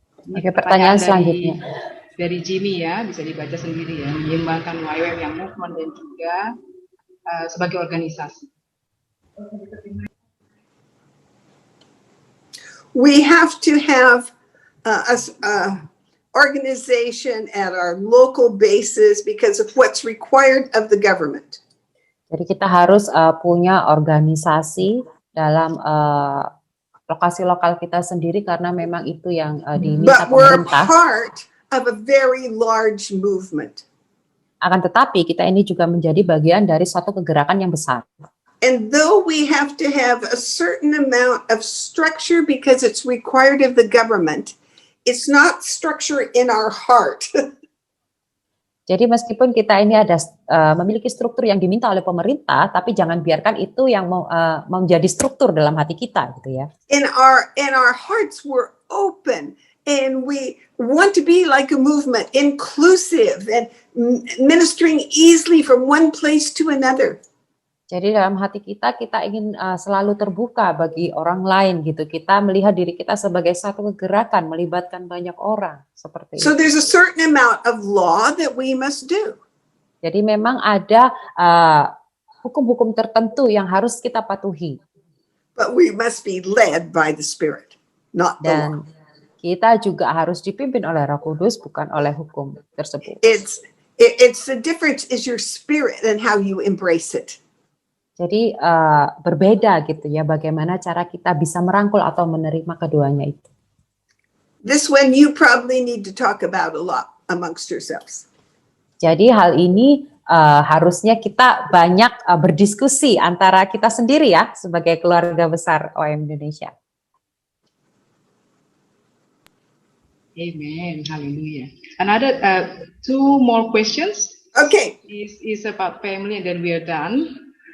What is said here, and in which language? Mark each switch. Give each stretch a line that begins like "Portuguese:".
Indonesian: Oke, pertanyaan selanjutnya. Dari Jimmy ya, bisa dibaca sendiri ya, menyeimbangkan YWAM yang movement dan juga sebagai organisasi.
English: We have to have a organization at our local basis because of what's required of the government.
Indonesian: Jadi kita harus punya organisasi dalam lokasi lokal kita sendiri karena memang itu yang diminta
English: But we're
Indonesian: pemerintah.
English: part of a very large movement.
Indonesian: Akan tetapi kita ini juga menjadi bagian dari suatu kegerakan yang besar.
English: And though we have to have a certain amount of structure because it's required of the government, it's not structure in our heart.
Indonesian: Jadi meskipun kita ini ada memiliki struktur yang diminta oleh pemerintah, tapi jangan biarkan itu yang menjadi struktur dalam hati kita, gitu ya.
English: In our hearts, we're open and we want to be like a movement, inclusive and ministering easily from one place to another.
Indonesian: Jadi dalam hati kita ingin selalu terbuka bagi orang lain gitu. Kita melihat diri kita sebagai satu kegerakan, melibatkan banyak orang seperti
English: So
Indonesian: itu.
English: there's a certain amount of law that we must do.
Indonesian: Jadi memang ada hukum-hukum tertentu yang harus kita patuhi.
English: But we must be led by the Spirit, not the law.
Indonesian: Dan kita juga harus dipimpin oleh Roh Kudus, bukan oleh hukum tersebut.
English: It's the difference is your spirit and how you embrace it.
Indonesian: Jadi berbeda gitu ya, bagaimana cara kita bisa merangkul atau menerima keduanya itu.
English: This one you probably need to talk about a lot amongst yourselves.
Indonesian: Jadi hal ini harusnya kita banyak berdiskusi antara kita sendiri ya, sebagai keluarga besar OM Indonesia.
English: Amen. Hallelujah. Another two more questions. Okay. Is about family, and then we are done.